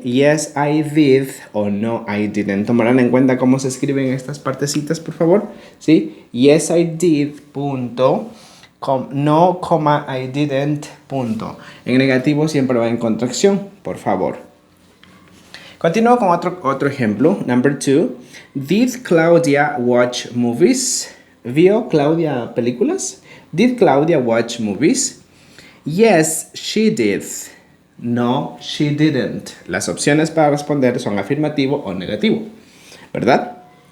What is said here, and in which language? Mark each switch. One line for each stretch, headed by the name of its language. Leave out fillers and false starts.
English: Yes, I did.
Spanish: O
English: no, I didn't.
Spanish: ¿Tomarán en cuenta cómo se escriben estas partecitas, por favor? ¿Sí?
English: Yes, I did.
Spanish: Punto.
English: No, I didn't,
Spanish: punto. En negativo siempre va en contracción, por favor. Continúo con otro ejemplo.
English: Number 2. Did Claudia watch movies?
Spanish: ¿Vio Claudia películas?
English: Did Claudia watch movies? Yes, she did. No, she didn't.
Spanish: Las opciones para responder son afirmativo o negativo, ¿verdad?